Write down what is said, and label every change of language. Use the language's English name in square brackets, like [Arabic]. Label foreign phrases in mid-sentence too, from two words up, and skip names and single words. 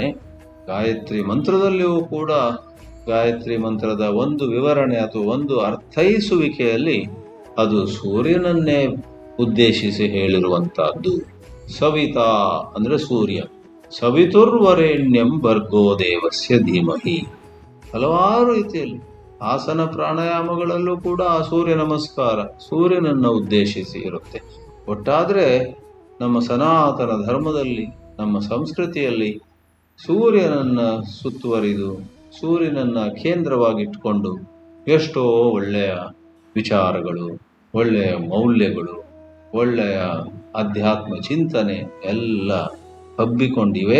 [Kannada] ಗಾಯತ್ರಿ ಮಂತ್ರದಲ್ಲಿಯೂ ಕೂಡ ಗಾಯತ್ರಿ ಮಂತ್ರದ ಒಂದು ವಿವರಣೆ ಅಥವಾ ಒಂದು ಅರ್ಥೈಸುವಿಕೆಯಲ್ಲಿ ಅದು ಸೂರ್ಯನನ್ನೇ ಉದ್ದೇಶಿಸಿ ಹೇಳಿರುವಂತಹದ್ದು. ಸವಿತಾ ಅಂದ್ರೆ ಸೂರ್ಯ, [Sanskrit] ಸವಿತುರ್ವರೆಣ್ಯಂ ಭರ್ಗೋ ದೇವಸ್ಯ ಧೀಮಹಿ. [Kannada] ಹಲವಾರು ರೀತಿಯಲ್ಲಿ ಆಸನ ಪ್ರಾಣಾಯಾಮಗಳಲ್ಲೂ ಕೂಡ ಸೂರ್ಯ ನಮಸ್ಕಾರ ಸೂರ್ಯನನ್ನು ಉದ್ದೇಶಿಸಿ ಇರುತ್ತೆ. ಒಟ್ಟಾದರೆ ನಮ್ಮ ಸನಾತನ ಧರ್ಮದಲ್ಲಿ, ನಮ್ಮ ಸಂಸ್ಕೃತಿಯಲ್ಲಿ ಸೂರ್ಯನನ್ನ ಸುತ್ತುವರಿದು ಸೂರ್ಯನನ್ನ ಕೇಂದ್ರವಾಗಿಟ್ಕೊಂಡು ಎಷ್ಟೋ ಒಳ್ಳೆಯ ವಿಚಾರಗಳು, ಒಳ್ಳೆಯ ಮೌಲ್ಯಗಳು, ಒಳ್ಳೆಯ ಅಧ್ಯಾತ್ಮ ಚಿಂತನೆ ಎಲ್ಲ ಹಬ್ಬಿಕೊಂಡಿವೆ.